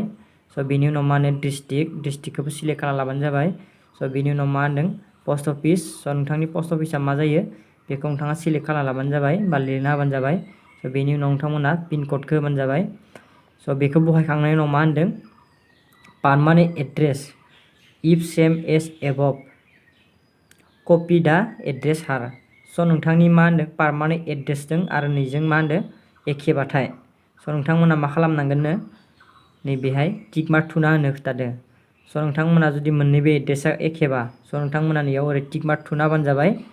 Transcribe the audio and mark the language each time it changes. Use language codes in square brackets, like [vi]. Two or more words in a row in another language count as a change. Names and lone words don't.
[brx] स' बेनि उनाव मा होनो डिस्ट्रिक्टखौबो सिलेक्ट खालामना लाबानो जाबाय। स' बेनि उनाव मा होनदों [en] post office. [brx] स' नोंथांनि पस्ट अफिसा मा जायो बेखौ नोंथाङा सिलेक्ट खालामना लाबानो जाबाय बा लिरना होबानो जाबाय। स' बेनि उनाव नोंथांमोना पिन क'डखौ होबानो जाबाय। स' बेखौ बहायखांनायनि उनाव मा होनदों [en] permanent address if same as above copy the address here. [brx] स' नोंथांनि मा होनदों पारमानेन्ट एड्रेसजों आरो नैजों मा होनदों एखेबाथाय स' नोंथांमोना मा खालामनांगोननो नैबेहाय [en] tick mark [brx] थुना होनो खिथादों। स' नोंथांमोना जुदि मोननैबो एड्रेसा एखेबा स' नोंथांमोना नैयाव ओरै [en] tick mark [brx] थुना होबानो जाबाय।